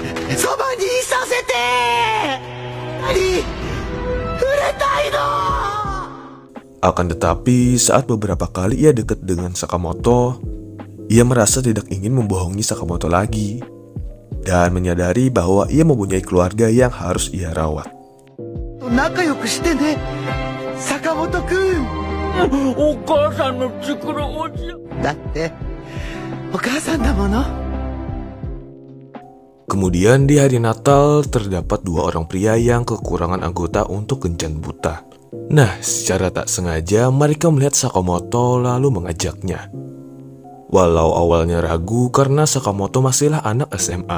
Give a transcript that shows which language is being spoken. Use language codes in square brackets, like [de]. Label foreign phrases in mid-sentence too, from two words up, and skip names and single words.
[ja] そばにいさせて。何触れたいの。 [id] Akan tetapi, saat beberapa kali ia dekat dengan Sakamoto, ia merasa tidak ingin membohongi Sakamoto lagi dan menyadari bahwa ia mempunyai keluarga yang harus ia rawat. [ja] 仲良くしてね、坂本君。お母さんの作るお茶。だってお母さんだもの。 [id] Kemudian di hari Natal terdapat dua orang pria yang kekurangan anggota untuk kencan buta. Nah, secara tak sengaja mereka melihat Sakamoto lalu mengajaknya. Walau awalnya ragu karena Sakamoto masihlah anak SMA.